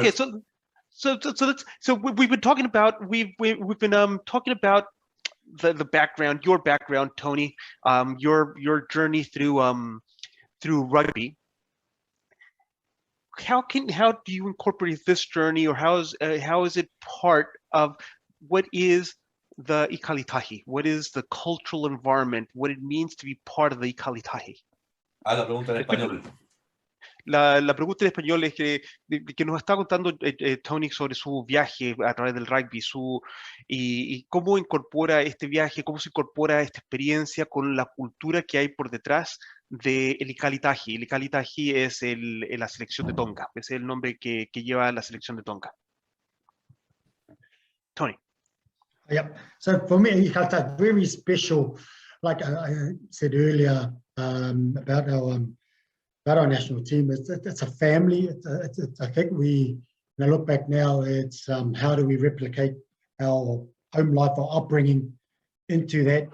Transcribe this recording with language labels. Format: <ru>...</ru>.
<en>Okay, so we've been talking about talking about the background, your background, Tony, your journey through rugby. How do you incorporate this journey, or how is it part of what is the ikalitahi? What is the cultural environment? What it means to be part of the ikalitahi?</en> <es>La pregunta en español. La pregunta en español es que nos está contando Tony sobre su viaje a través del rugby, y cómo incorpora este viaje, cómo se incorpora esta experiencia con la cultura que hay por detrás del ikalitahi. El ikalitahi es la selección de Tonga, es el nombre que lleva la selección de Tonga. Tony.</es> <en>Yeah, so for me, ikalitahi is very special. Like I said earlier about our national team, it's a family. I think when I look back now, it's how do we replicate our home life, our upbringing into that.</en>